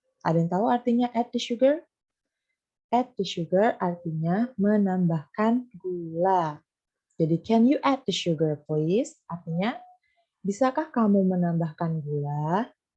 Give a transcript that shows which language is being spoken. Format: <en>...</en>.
<id>Ada yang tahu artinya</id> <en>add the sugar? Add the sugar</en> <id>artinya menambahkan gula.</id> <en>Jadi, can you add the sugar, please?</en> <id>Artinya, bisakah kamu menambahkan gula?</id>